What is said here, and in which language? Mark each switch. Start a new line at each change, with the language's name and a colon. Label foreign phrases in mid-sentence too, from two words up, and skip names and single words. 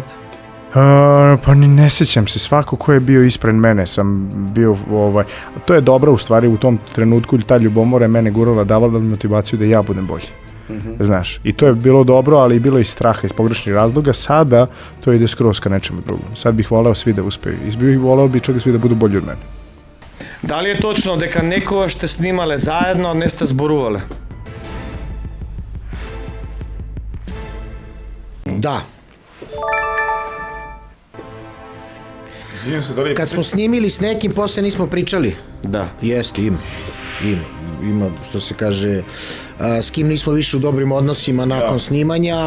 Serbian: Pa ni ne sjećam se, svako ko je bio ispred mene sam bio, to je dobro u stvari u tom trenutku, ta ljubomora je mene gurala, davala motivaciju da ja budem bolji. Znaš, i to je bilo dobro, ali i bilo i straha iz pogrešnih razloga. Sada to ide skroz ka nečemu drugom. Sad bih voleo svi da uspeju. Voleo bih čak svi da budu bolji od mene. Da li je točno
Macedonian: дека некогаш сте снимале заедно, а не сте зборувале?
Serbian: Da. Izvinjam se, da li je... Kad smo snimili s nekim, posle nismo pričali. Da. Jeste, ima, što se kaže, s kim nismo više u dobrim odnosima nakon snimanja.